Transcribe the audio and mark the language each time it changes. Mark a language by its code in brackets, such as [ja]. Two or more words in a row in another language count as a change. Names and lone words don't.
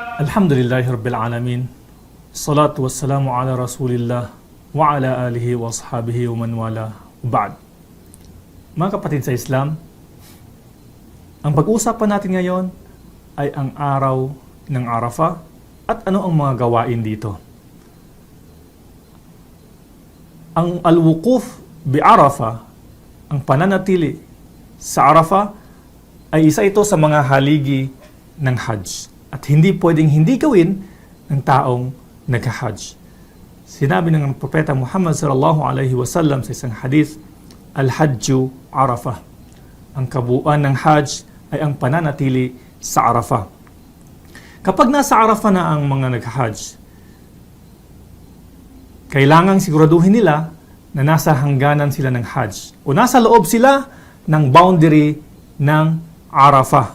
[ar] الحمد لله رب العالمين. الصلاة والسلام على رسول الله وعلى آله وأصحابه ومن والاه. Ba'd. [tl] Mga kapatid sa Islam, ang pag-uusapan natin ngayon ay ang araw ng Arafah at ano ang mga gawain dito. Ang [ar] الوقوف بعرفة, [tl] ang pananatili sa Arafah, ay isa ito sa mga haligi ng Hajj. At hindi pwedeng hindi gawin ng taong nag-Hajj. Sinabi ng Propeta Muhammad [ar] صلى الله عليه وسلم [tl] sa isang hadith, [ar] الحج عرفة. [tl] Ang kabuuan ng Hajj ay ang pananatili sa Arafah. Kapag nasa Arafah na ang mga nag-Hajj, kailangang siguraduhin nila na nasa hangganan sila ng Hajj o nasa loob sila ng boundary ng Arafah.